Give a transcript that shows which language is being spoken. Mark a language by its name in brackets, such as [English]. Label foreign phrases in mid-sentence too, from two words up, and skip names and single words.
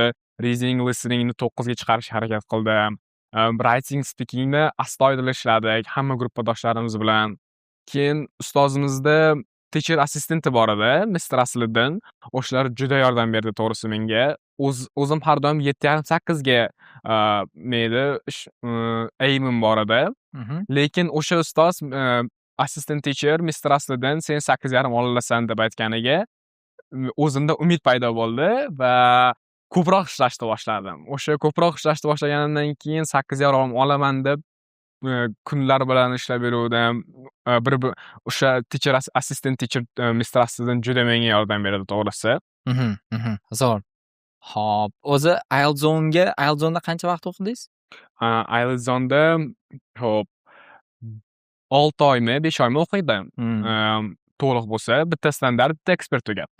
[Uzbek] Reading, listeningni 9 ga chiqarishga harakat qildim. Writing, speakingni astoydil ishladik hamma gruppadoshlarimiz bilan. Keyin ustozimizda [English] teacher assistenti [Uzbek] bor edi, Mr. Asliddin. O'shalar juda yordam berdi to'g'risi menga. O'zim har doim 7,5-8 ga aimim bor edi. Lekin o'sha ustoz [English] assistant teacher [Uzbek] Mr. Asliddin sen 8,5 olasan deb aytganiga o'zimda umid paydo bo'ldi va ko'proq ishlashni boshladim. O'sha ko'proq ishlashni boshlaganimdan keyin 8,5 olaman deb kunlar bilan ishlab yuruvdim. O'sha [English] teacher assistant teacher [Uzbek] Mr. Asliddin juda menga yordam berdi to'g'risi. Zo'r. Xo'p, o'zi IELTS Zone'da qancha vaqt o'qidingiz? IELTS Zone'da xo'p 6 oymi, 5 oymi o'qidim. To'liq bo'lsa, bitta standart, bitta ekspert tugatdim.